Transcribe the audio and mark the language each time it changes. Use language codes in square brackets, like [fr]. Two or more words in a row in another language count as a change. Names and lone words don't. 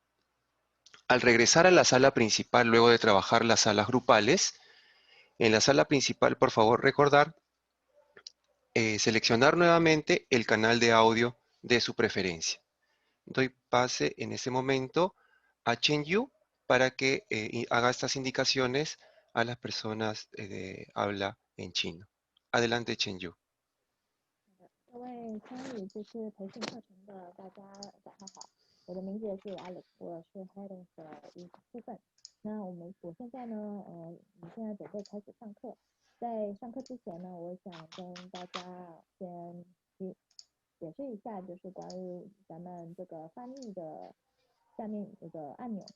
[es] Al regresar a la sala principal, luego de trabajar las salas grupales, en la sala principal, por favor, recordar seleccionar nuevamente el canal de audio de su preferencia. Doy pase en ese momento a Chen Yu para que haga estas indicaciones a las personas de habla en chino. Adelante, Chen Yu. [zh] 各位参与这次培训课程的大家早上好，我的名字是 Alex， 我是 Headings 的一部分。那我现在呢，现在准备开始上课。在上课之前呢，我想跟大家先解释一下，就是关于咱们这个翻译的下面这个按钮。